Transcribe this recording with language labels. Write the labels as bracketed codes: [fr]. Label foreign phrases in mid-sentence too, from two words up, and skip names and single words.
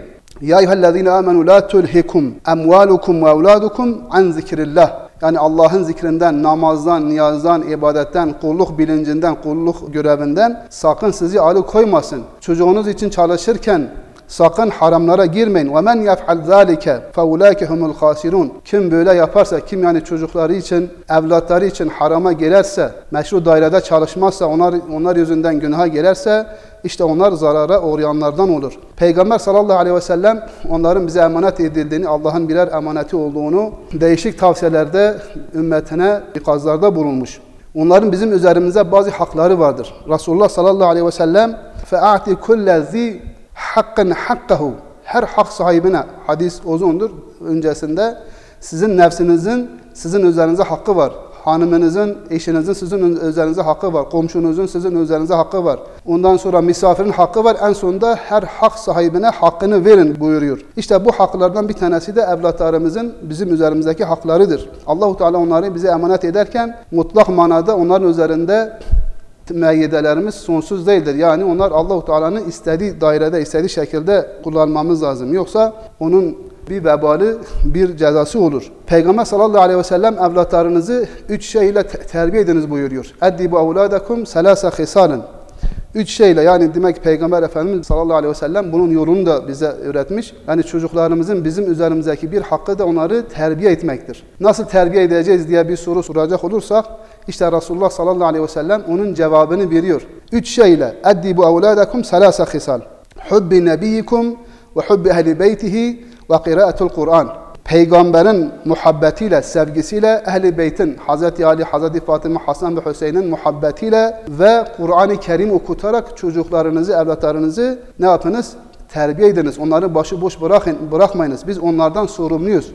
[ar] يا أيها الذين آمنوا لا تلهكم أموالكم ولا أولادكم عن ذكر الله. [tr] Yani Allah'ın zikrinden, namazdan, niyazdan, ibadetten, kulluk bilincinden, kulluk görevinden sakın sizi alıkoymasın. Çocuğunuz için çalışırken sakın haramlara girmeyin. [ar] وَمَنْ يَفْعَلْ ذَٰلِكَ فَاُولَٰئِكَ هُمُ الْخَاسِرُونَ. [tr] Kim böyle yaparsa, kim yani çocukları için, evlatları için harama girerse, meşru dairede çalışmazsa, onlar yüzünden günaha girerse, işte onlar zarara uğrayanlardan olur. Peygamber [ar] صلى الله عليه وسلم [tr] onların bize emanet edildiğini, Allah'ın birer emaneti olduğunu değişik tavsiyelerde ümmetine ikazlarda bulunmuş. Onların bizim üzerimize bazı hakları vardır. [ar] رسول الله صلى الله عليه وسلم فَاَعْتِ كُلَّ ذِي حق حقه. [tr] Her hak sahibine, hadis uzundur öncesinde, sizin nefsinizin sizin üzerinize hakkı var. Hanımınızın, eşinizin sizin üzerinize hakkı var. Komşunuzun sizin üzerinize hakkı var. Ondan sonra misafirin hakkı var. En sonunda her hak sahibine hakkını verin buyuruyor. İşte bu haklardan bir tanesi de evlatlarımızın bizim üzerimizdeki haklarıdır. Allah-u Teala onları bize emanet ederken mutlak manada onların üzerinde müeyyidelerimiz sonsuz değildir. Yani onlar Allah-u Teala'nın istediği dairede, istediği şekilde kullanmamız lazım. Yoksa onun bir vebali, bir cezası olur. Peygamber [ar] صلى الله عليه وسلم [tr] evlatlarınızı 3 şeyle terbiye ediniz buyuruyor. [ar] اَدِّبُ اَوْلَادَكُمْ سَلَاسَ خِسَالٍ. [tr] 3 şeyle, yani demek Peygamber Efendimiz [ar] صلى الله عليه وسلم [tr] bunun yolunu da bize öğretmiş. Yani çocuklarımızın bizim üzerimizdeki bir hakkı da onları terbiye etmektir. Nasıl terbiye edeceğiz diye bir soru soracak olursak, işte Resulullah [ar] صلى الله عليه وسلم [tr] onun cevabını veriyor. [ar] 3 şeyle اَدِّبُ اَوْلَادَكُمْ سَلَاسَ خِسَالٍ حُبِّ نَبِيِّكُمْ وَحُبِّ اَهْلِ بَيْتِهِ وَقِرَاءَةُ Kur'an. [tr] Peygamberin muhabbetiyle, sevgisiyle, Ehl-i Beyt'in, Hz. Ali, Hz. Fatıma, Hasan ve Hüseyin'in muhabbetiyle ve Kur'an-ı Kerim okutarak çocuklarınızı, evlatlarınızı ne yapınız? Terbiye ediniz. Onları başıboş bırakmayınız. Biz onlardan sorumluyuz.